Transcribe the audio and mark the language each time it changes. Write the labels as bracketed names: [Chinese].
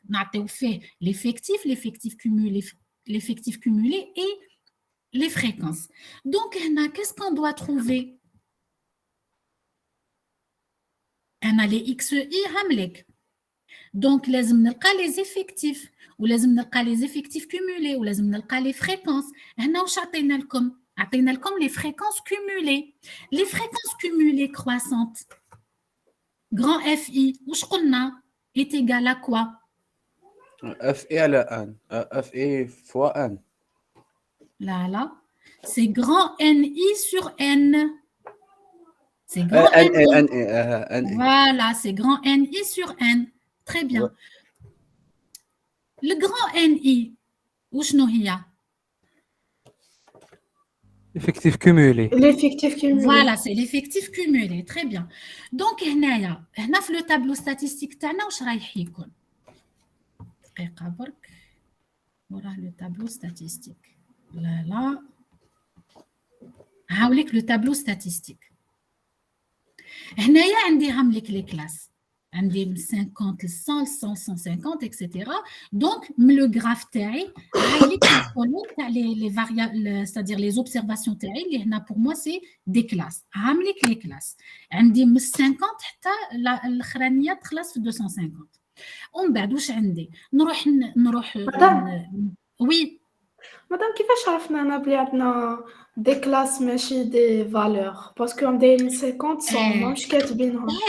[French] On a fait l'effectif cumulé et les fréquences. Donc, qu'est-ce qu'on doit trouver? On a les XI hamlek. Donc, [Arabic] لازم نلقى [French] les effectifs [Arabic] ولازم نلقى [French] les effectifs cumulés ولازم نلقى les fréquences. [Arabic] هنا واش عطينا لكم [French] les fréquences cumulées. Les fréquences cumulées croissantes. Grand FI, [Arabic] واش قلنا [French] est égal à quoi? FI على N. FI fois N. Là, c'est grand NI sur N. C'est grand NI. NI. Voilà, c'est grand NI sur N. Très bien. Ouais. Le grand NI, [Arabic] وشنو هي؟ [French] Effectif cumulé. L'effectif cumulé. Voilà, c'est l'effectif cumulé. Très bien. [Arabic] Donc, هنا في le tableau statistique تاعنا واش رايح يكون؟ دقيقة برك. وراه [French] le tableau statistique. Là. [Arabic] هاوليك [French] le tableau statistique. [Arabic] هنايا عندي هاملك [French] les classes. [Arabic] عندي من 50 ل 100 ل 100 150 etc. [French] Donc le graphe [Arabic] تاعي هاي تاع [French] les variables, c'est-à-dire les observations [Arabic] تاعي اللي هنا [French] pour moi c'est des classes. [Arabic] هاملك [French] les classes. [Arabic] عندي من 50 حتى الاخرانيه تخلص في 250. ومن بعد واش عندي؟ نروح وي مدام كيفاش عرفنا أنا بلي عندنا [French] دي كلاس [Arabic] ماشي [French] دي فالور [Arabic] باسكو دايرين 50 100 ماهمش كاتبينهم.